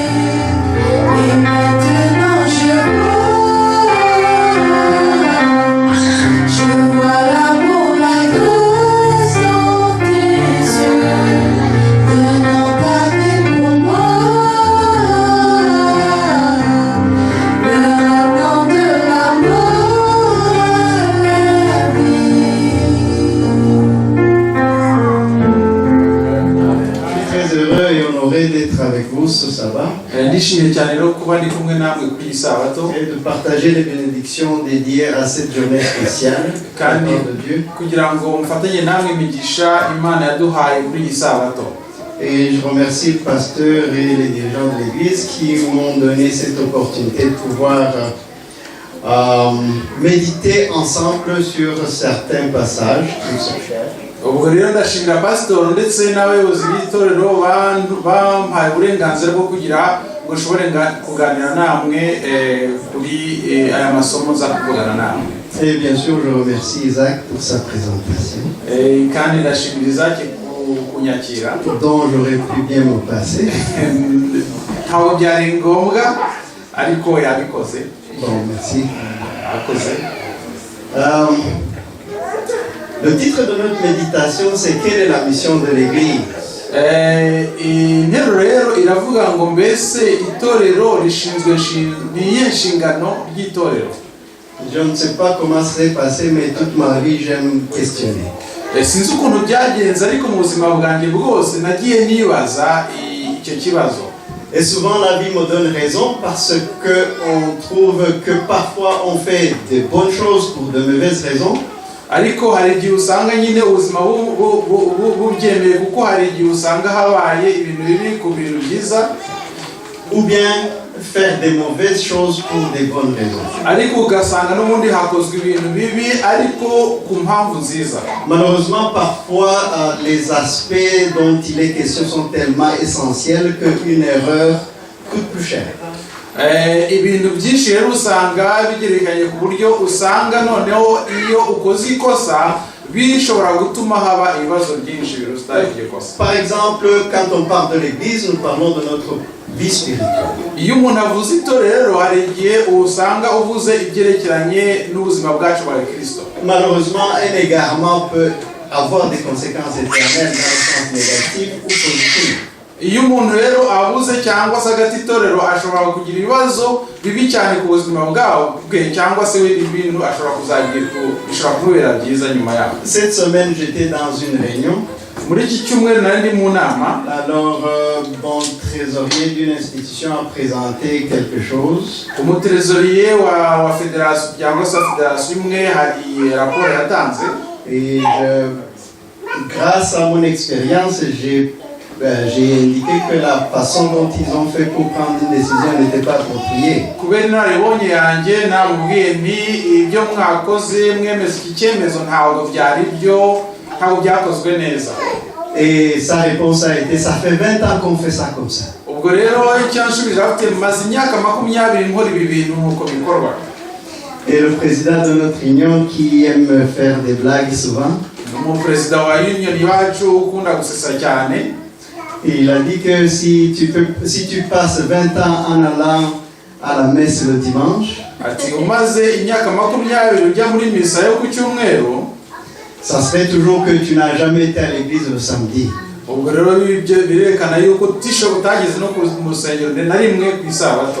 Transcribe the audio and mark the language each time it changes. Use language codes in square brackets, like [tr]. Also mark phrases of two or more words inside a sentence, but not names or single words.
[fr] Et maintenant je vois l'amour, la grâce dans tes yeux, donnant ta vie pour moi, me ramenant de l'amour à la vie. Je suis très heureux et honoré d'être avec vous ce sabbat [rw] Ndishimye cyane rero kuba ndi kumwe namwe kuri iyi sabato [fr] et de partager les bénédictions dédiées à cette journée spéciale de la part de Dieu. [rw] kugira ngo mfatanye namwe imigisha Imana yaduhaye kuri iyi sabato. [fr] Et je remercie le pasteur et les dirigeants de l'église qui m'ont donné cette opportunité de pouvoir méditer ensemble sur certains passages qui me sont chers. [rw] Ubwo rero ndashimira pastor ndetse n'abayobozi b'itorero bampaye uburenganzira bwo kugira ngo nshobore kuganira namwe kuri aya masomo za kuvugana namwe. [fr] Et bien sûr, je remercie Isaac pour sa présentation, [rw] kandi ndashimira Isaac kunyakira, [fr] dont j'aurais pu bien me passer. [rw] ntabwo byari ngombwa ariko yabikoze. [fr] Bon, merci. [rw] Akoze. [fr] Le titre de notre méditation, c'est quelle est la mission de l'Église? [rw] Interuro rero iravuga ngo mbese itorero rishinzwe niye nshingano ry'itorero. [fr] Je ne sais pas comment ça s'est passé, mais toute ma vie, j'aime questionner. [rw] Sinzi ukuntu byagenze ariko mu buzima bwanjye bwose nagiye nibaza icyo kibazo. [fr] Et souvent la vie me donne raison parce qu'on trouve que parfois on fait de bonnes choses pour de mauvaises raisons. [rw] Ariko hari igihe usanga nyine ubuzima bubyemeye kuko hari igihe usanga habaye ibintu bibi ku bintu byiza. [fr] ou bien faire des mauvaises choses pour des bonnes raisons. [rw] ariko ugasanga n'ubundi hakozwe ibintu bibi ariko ku mpamvu nziza. [fr] Malheureusement, parfois, les aspects dont il est question sont tellement essentiels qu'une erreur coûte plus cher. [rw] Ibintu byinshi rero usanga bigerekanye ku buryo usanga noneho iyo ukoze ikosa bishobora gutuma haba ibibazo byinshi biruta iryo kosa. [fr] Par exemple, quand on parle de l'église, nous parlons de notre vie spirituelle. [rw] Iyo umuntu avuze itorero hari igihe usanga uvuze ibyerekeranye n'ubuzima bwacu bwa Kristo. [fr] Malheureusement, un égarement peut avoir des conséquences éternelles dans le sens négatif ou positif. [rw] Iyo umuntu rero abuze cyangwa se agati itorero ashobora kugira ibibazo bibi cyane ku buzima bwe cyangwa se ibintu ashobora kuzagira bishobora kubera byiza nyuma yaho. [fr] Cette semaine, j'étais dans une réunion. [rw] Muri iki cyumweru nari ndi mu nama. [fr] Alors, bon trésorier d'une institution a présenté quelque chose. [rw] Umutrésorier wa fédération cyangwa se fédération imwe hari raporo yatanze. [fr] Et grâce à mon expérience, j'ai indiqué que la façon dont ils ont fait pour prendre une décision n'était pas appropriée. [rw] Kubera inaribonye yanjye namubwiye nti ibyo mwakoze mwemeza iki cyemezo ntabwo byari byo ntabwo byakozwe neza. [fr] Et sa réponse a été: ça fait 20 ans qu'on fait ça comme ça. [rw] Ubwo rero icyanshubije afite maze imyaka 20 nkora ibi bintu nk'uko bikorwa. [fr] Et le président de notre union, qui aime faire des blagues souvent, Mon président [rw] wa union yacu ukunda gusesa cyane. [fr] Il a dit que si tu passes 20 ans en allant à la messe le dimanche, [rw] ati umaze imyaka 20 ujya muri misa yo ku cyumweru, [fr] ça serait toujours que tu n'as jamais été à l'église le samedi. [rw] ubwo rero birekana yuko utageze no ku rusengero na rimwe ku isabato.